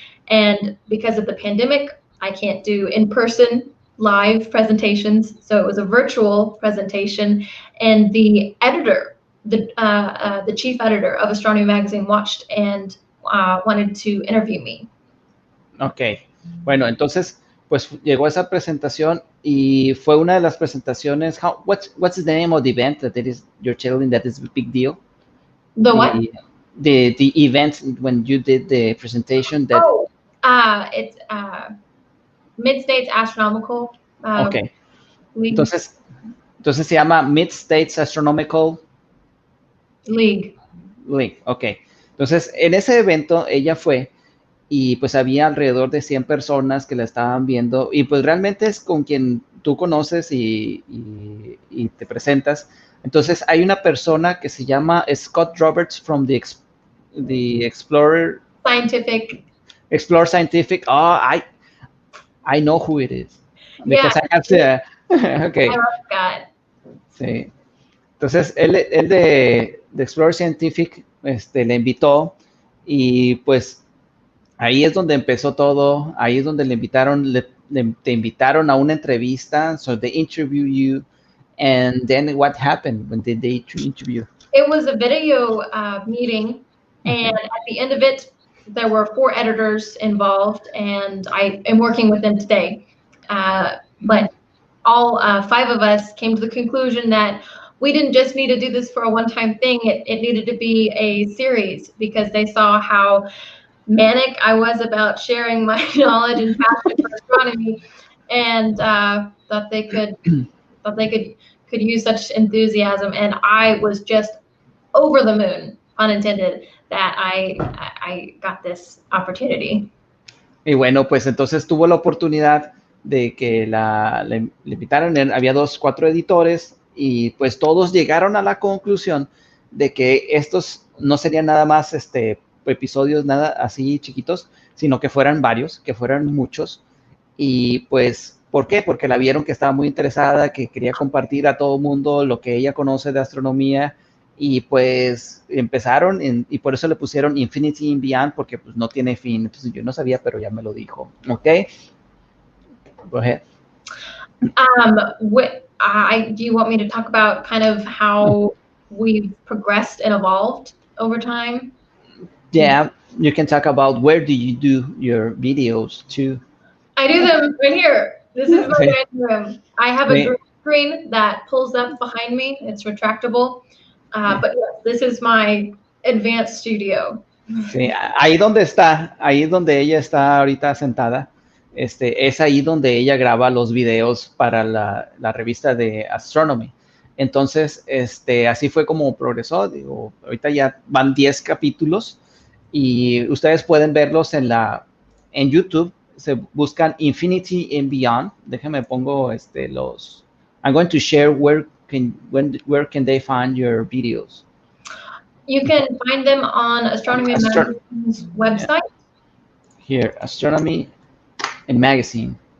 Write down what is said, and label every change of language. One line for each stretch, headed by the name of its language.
English: And because of the pandemic, I can't do in-person live presentations. So it was a virtual presentation, and the editor, the chief editor of Astronomy Magazine watched and wanted to interview me. Okay.
Spanish: Bueno, entonces, pues llegó esa presentación y fue una de las presentaciones.
English: What's the name of the event that you're telling that is a big deal? What? The event when you did the presentation. It's Mid-States Astronomical. Okay. League.
Spanish: Entonces se llama Mid-States Astronomical
English: League. Okay.
Spanish: Entonces, en ese evento ella fue y pues había alrededor de 100 personas que la estaban viendo, y pues realmente es con quien tú conoces y te presentas. Entonces hay una persona que se llama Scott Roberts
English: from the
Spanish: Explorer Scientific.
English: Oh, I know who it is. Because I have to, okay. I love Scott.
Spanish: Sí. Entonces él de Explorer Scientific le invitó, y pues ahí es donde empezó todo. Ahí es donde le invitaron, te invitaron a una entrevista.
English: So they interview you, and then what happened when did they interview? It was a video meeting, and at the end of it, there were 4 editors involved, and I am working with them today. But all 5 of us came to the conclusion that we didn't just need to do this for a one-time thing. It needed to be a series, because they saw how manic I was about sharing my knowledge and passion for astronomy, and thought they could use such enthusiasm. And I was just over the moon, pun intended, that I got this opportunity.
Spanish: Y bueno, pues entonces tuvo la oportunidad de que le invitaron. Había 4 editores, y pues todos llegaron a la conclusión de que estos no serían nada más episodios nada así chiquitos, sino que fueran varios, que fueran muchos. Y pues, ¿por qué? Porque la vieron que estaba muy interesada, que quería compartir a todo mundo lo que ella conoce de astronomía, y pues empezaron, y por eso le pusieron Infinity and Beyond, porque pues no tiene fin. Pues yo no sabía, pero ya me lo dijo. ¿Ok?
English: Go ahead. Do you want me to talk about kind of how we've progressed and evolved over time? Yeah, you can talk about where do you do your videos too. I do them right here. This is my dining room. I have a green screen that pulls up behind me. It's retractable. But yes, this is my advanced studio.
Spanish: Sí, ahí donde está, ahí es donde ella está ahorita sentada. Es ahí donde ella graba los videos para la revista de Astronomy. Entonces, así fue como progresó. Digo, ahorita ya van 10 capítulos, y ustedes pueden verlos en YouTube. Se buscan Infinity and Beyond. Déjenme pongo
English: I'm going to share where can they find your videos. You can find them on Astronomy Magazine's website. Here, Astronomy and Magazine.